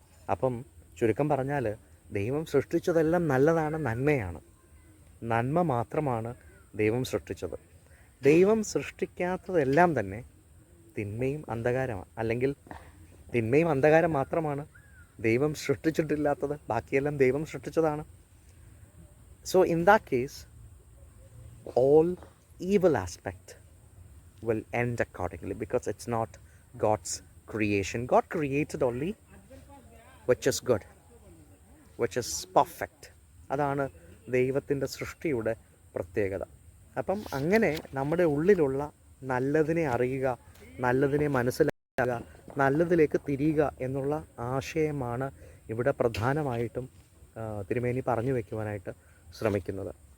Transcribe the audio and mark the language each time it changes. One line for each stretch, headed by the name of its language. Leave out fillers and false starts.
Malayalam: അപ്പം ചുരുക്കം പറഞ്ഞാൽ ദൈവം സൃഷ്ടിച്ചതെല്ലാം നല്ലതാണ്, നന്മയാണ്. നന്മ മാത്രമാണ് ദൈവം സൃഷ്ടിച്ചത്. ദൈവം സൃഷ്ടിക്കാത്തതെല്ലാം തന്നെ തിന്മയും അന്ധകാരമാണ്. അല്ലെങ്കിൽ തിന്മയും അന്ധകാരം മാത്രമാണ് ദൈവം സൃഷ്ടിച്ചിട്ടില്ലാത്തത്. ബാക്കിയെല്ലാം ദൈവം സൃഷ്ടിച്ചതാണ്.
English: So in that case all evil aspect will end accordingly, because it's not God's creation. God created only which is good, which is perfect.
Malayalam: അതാണ് ദൈവത്തിൻ്റെ സൃഷ്ടിയുടെ പ്രത്യേകത. അപ്പം അങ്ങനെ നമ്മുടെ ഉള്ളിലുള്ള നല്ലതിനെ അറിയുക, നല്ലതിനെ മനസ്സിലാക്കുക, നല്ലതിലേക്ക് തിരിയുക എന്നുള്ള ആശയമാണ് ഇവിടെ പ്രധാനമായിട്ടും തിരുമേനി പറഞ്ഞു വയ്ക്കുവാനായിട്ട് ശ്രമിക്കുന്നത്.